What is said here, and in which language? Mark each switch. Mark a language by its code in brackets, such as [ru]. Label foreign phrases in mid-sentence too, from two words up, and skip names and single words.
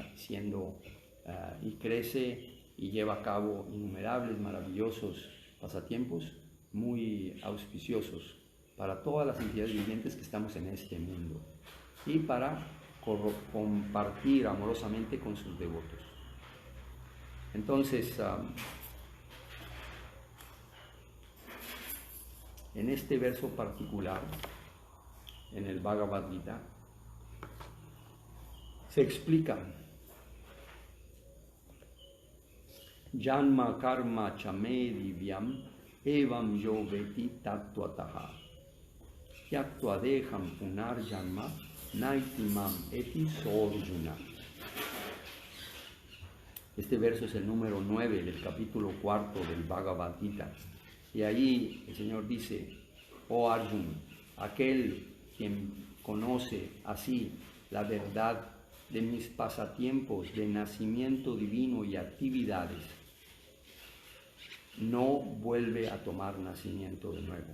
[es] Y crece y lleva a cabo innumerables, maravillosos pasatiempos muy auspiciosos para todas las entidades vivientes que estamos en este mundo y para compartir amorosamente con sus devotos. Entonces, en este verso particular, en el Bhagavad Gita, se explica [sa] Janma karma chame divyam evam yo veti tattvataha yaktva deham punar janma naitimam eti sorjuna. [es] Este verso es el número 9 del capítulo 4 del Bhagavad Gita. Y ahí el Señor dice, oh Arjuna, aquel quien conoce así la verdad de mis pasatiempos de nacimiento divino y actividades, no vuelve a tomar nacimiento de nuevo.